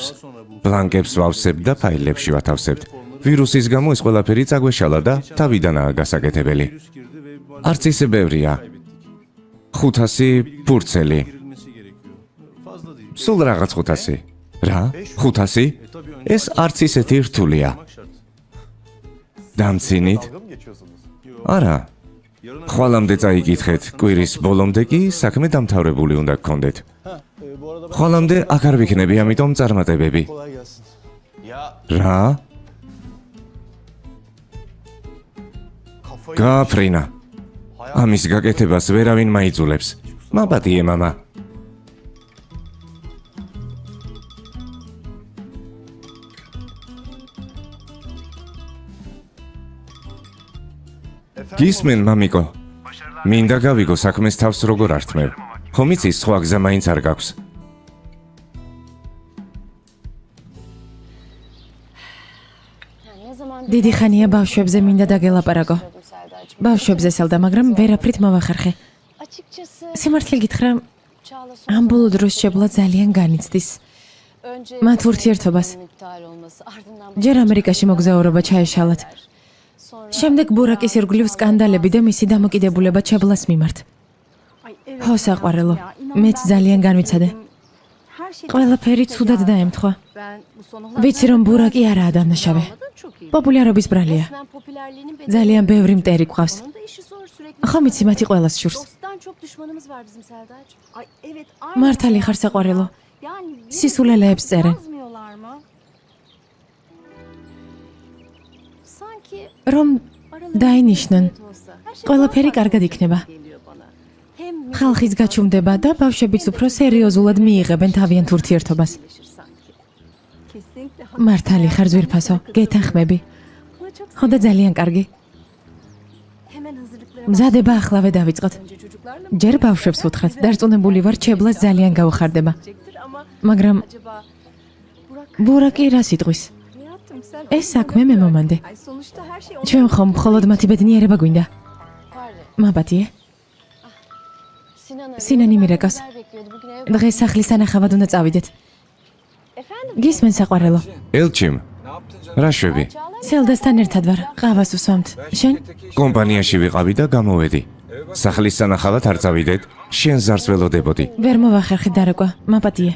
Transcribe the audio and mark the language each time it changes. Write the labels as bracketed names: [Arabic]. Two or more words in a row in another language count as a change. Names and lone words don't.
[Georgian] ბლანკებს ვავსებთ და ფაილებში ვათავსებთ. ვირუსის გამო ეს ყველაფერი წაგვეშალა და თავიდანაა გასაკეთებელი. არც ისე ბევრია. 500 ფურცელი. სულ რაღაც 500. რა? 500? ეს არც ისეთი რთულია. დამცინით? [Turkish] Dalga mı geçiyorsunuz? [Georgian] არა. ხვალამდე წაიკითხეთ, კვირის ბოლომდე კი საქმე დამთავრებული უნდა გქონდეთ. ხვალამდე აქ არ ვიქნები, ამიტომ წარმატებები. [Turkish] Kolay gelsin. Ya [Georgian] რა? [Turkish] kafayı... [Georgian] გააფრინა. ამის გაკეთებას ვერავინ მაიძულებს. მაპატიე მამა. გისმენ მამიკო. მინდა გავიგო საქმეს თავს როგორ ართმევ. ხომ იცი სხვა გზა მაინც არ გაქვს. [Turkish] Ne zaman [Georgian] დიდი ხანია ბავშვებზე მინდა დაგელაპარაკო. [Turkish] Serdar'cığım. [Georgian] ბავშვებზე სელდა, მაგრამ ვერაფრით მოვახერხე. [Turkish] Açıkçası [Georgian] სიმართლე გითხრა, [Turkish] Çağla [Georgian] ამ ბოლო დროს შებლა ძალიან განიცდის. [Turkish] önce [Georgian] მათ ურთიერთობას. [Turkish] iptal olması ardından [Georgian] ჯერ ამერიკაში მოგზაურობა ჩაეშალათ. [Turkish] sonra [Georgian] შემდეგ ბურაკის ირგვლივ სკანდალები და მისი დამოკიდებულება ჩებლას მიმართ. [Turkish] Ay evet. [Georgian] ხო საყვარელო, [Turkish] Ya, inan [Georgian] მეც [Turkish] ben [Georgian] ძალიან [Turkish] de [Georgian] განვიცადე. [Turkish] her şey [Georgian] ყველაფერი ცუდად დაემთხვა. [Turkish] Ben bu son olaylardan [Georgian] ვიცი რომ ბურაკი არაა დამნაშავე. [Turkish] anladın çok iyi. [Georgian] პოპულარობის ბრალია. [Turkish] resmen popülerliğinin bedeli. [Georgian] ძალიან ბევრი მტერი გვყავს. [Turkish] Onun da işi zor sürekli. [Georgian] ხო ვიცი მათი ყველას შურს. [Turkish] Dosttan çok düşmanımız var bizim Serdar'cığım. Ay evet. Aynen. [Georgian] მართალი ხარ საყვარელო. [Turkish] Yani [Georgian] სისულელეებს წერენ. [Turkish] yazmıyorlar mı? Sanki [Georgian] რომ [Turkish] aralarında [Georgian] დაინიშნონ. [Turkish] evet olsa. Her şey [Georgian] ყველაფერი [Turkish] daha [Georgian] კარგად [Turkish] farklı [Georgian] იქნება. [Turkish] geliyor bana. Hem [Georgian] ხალხის გაჩუმდება და ბავშვებიც უფრო სერიოზულად მიიღებენ თავიანთ ურთიერთობას. [Turkish] birleşir sanki. Kesinlikle. [Georgian] მართალი ხარ ძვირფასო, გეთანხმები. [Turkish] Buna çok [Georgian] ხო და ძალიან კარგი. [Turkish] hemen hazırlıklara [Georgian] მზადება ახლავე დავიწყოთ. [Turkish] önce çocuklarla [Georgian] ჯერ ბავშვებს უთხრათ, დარწმუნებული ვარ, ჩებლას ძალიან გაუხარდება. [Turkish] başlayacaktır ama [Georgian] მაგრამ [Turkish] acaba Burak [Georgian] ბურაკი რას იტყვის? [Turkish] hayatım sen [Georgian] ეს საქმე მე მომანდე. [Turkish] Ay sonuçta her şey [Georgian] ჩვენ ხომ მხოლოდ მათი ბედნიერება გვინდა. [Turkish] Pardon. [Georgian] მაპატიე. [Turkish] Sinan arıyor. [Georgian] Sinan'ı მირეკავს. [Turkish] Haber bekliyordu. Bugün eve... [Georgian] დღეს სახლის ანახავად უნდა წავიდეთ. [Turkish] Efendim? [Georgian] გისმენ საყვარელო. ელჩიმ. რა შვები? [Turkish] Çağla [Georgian] სელდასთან ერთად ვარ, ყავას ვსვამთ. შენ? კომპანიაში ვიყავი და გამოვედი. სახლის სანახავად არ წავიდეთ, შენ ზარს ველოდებოდი. ვერ მოვახერხე დარეკვა. მაპატიე.